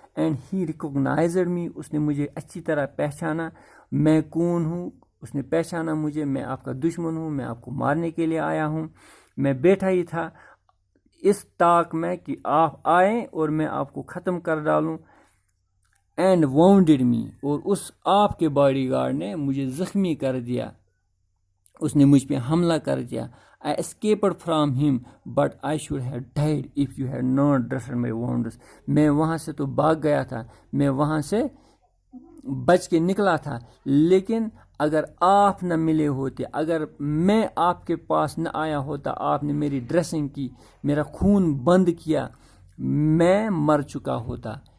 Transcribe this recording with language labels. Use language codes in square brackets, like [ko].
[en] and he recognised me, [ur] اس نے مجھے اچھی طرح پہچانا، میں کون ہوں، اس نے پہچانا مجھے، میں آپ کا دشمن ہوں، میں آپ کو مارنے کے لیے آیا ہوں. میں بیٹھا ہی تھا اس طاق میں کہ آپ آئیں اور میں آپ کو ختم کر ڈالوں. [en] and wounded me, [ur] اور اس آپ کے باڈی گارڈ نے مجھے زخمی کر دیا، اس نے مجھ پہ حملہ کر دیا. [en] I escaped from him, but I should have died if you had not dressed my wounds. [ur] میں وہاں سے تو بھاگ گیا تھا، میں وہاں سے بچ کے نکلا تھا، لیکن اگر آپ نہ ملے ہوتے، اگر میں آپ کے پاس نہ آیا ہوتا، آپ نے میری ڈریسنگ کی، میرا خون بند کیا، میں مر چکا ہوتا.